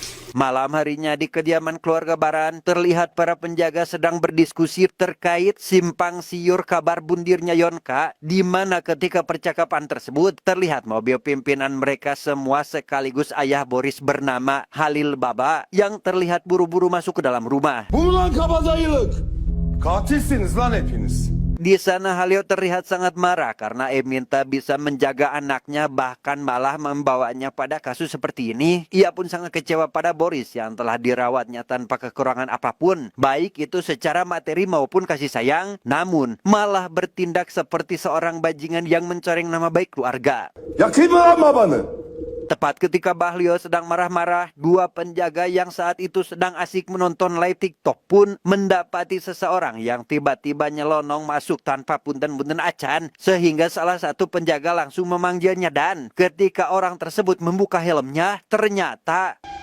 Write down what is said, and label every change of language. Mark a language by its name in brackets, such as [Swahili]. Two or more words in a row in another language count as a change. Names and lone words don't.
[Indonesian] Malam harinya di kediaman keluarga Baran, terlihat para penjaga sedang berdiskusi terkait simpang siur kabar bundirnya Yonka, di mana ketika percakapan tersebut terlihat mobil pimpinan mereka semua sekaligus ayah Boris bernama Halil Baba yang terlihat buru-buru masuk ke dalam rumah. [Turkish] Bu lan kabadayılık. Katilsiniz lan hepiniz. [Indonesian] Di sana Halil terlihat sangat marah karena Emin tak bisa menjaga anaknya, bahkan malah membawanya pada kasus seperti ini. Ia pun sangat kecewa pada Boris yang telah dirawatnya tanpa kekurangan apapun, baik itu secara materi maupun kasih sayang, namun malah bertindak seperti seorang bajingan yang mencoreng nama baik keluarga. [Turkish] Yakayım mı lan babanı? [Indonesian] Tepat ketika Bahlil sedang marah-marah, dua penjaga yang saat itu sedang asik menonton live TikTok pun mendapati seseorang yang tiba-tiba nyelonong masuk tanpa [Sundanese] punten-punten acan, [Indonesian] sehingga salah satu penjaga langsung memanggilnya, dan ketika orang tersebut membuka helmnya, ternyata